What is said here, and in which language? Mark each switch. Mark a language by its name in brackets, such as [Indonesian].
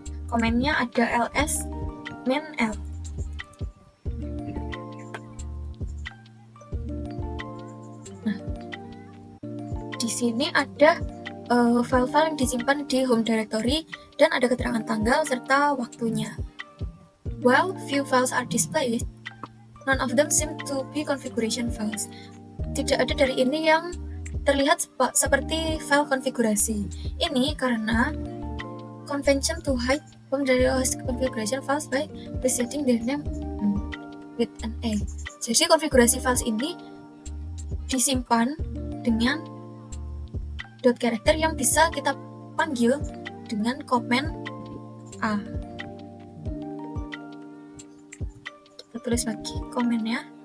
[Indonesian] Command-nya ada ls -l. Nah, di sini ada file-file yang disimpan di home directory dan ada keterangan tanggal serta waktunya. [English] While few files are displayed, none of them seem to be configuration files. [Indonesian] Tidak ada dari ini yang terlihat seperti file konfigurasi. Ini karena [English] convention to hide home directory configuration files by preceding their name with an A. [Indonesian] Jadi konfigurasi files ini disimpan dengan dot character yang bisa kita panggil dengan command A. Kita tulis lagi command-nya.